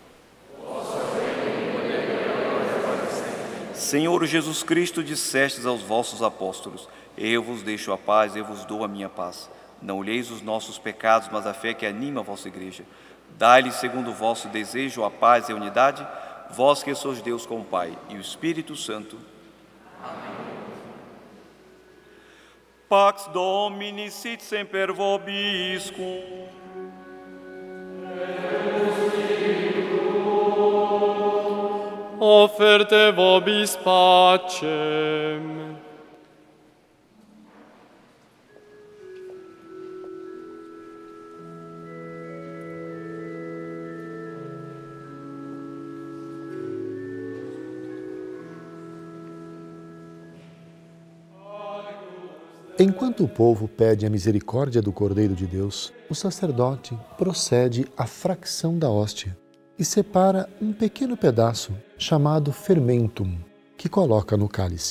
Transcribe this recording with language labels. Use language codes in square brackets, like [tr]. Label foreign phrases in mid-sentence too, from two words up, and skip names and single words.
[pt] Senhor Jesus Cristo, dissestes aos vossos apóstolos: eu vos deixo a paz, eu vos dou a minha paz. Não olheis os nossos pecados, mas a fé que anima a vossa igreja. Dai-lhe, segundo o vosso desejo, a paz e a unidade, vós que sois Deus com o Pai e o Espírito Santo. Amém. [la] Pax Domini sit semper vobiscum. Offerte vobis pacem. [pt] Enquanto o povo pede a misericórdia do Cordeiro de Deus, o sacerdote procede à fracção da hóstia e separa um pequeno pedaço chamado fermentum, que coloca no cálice.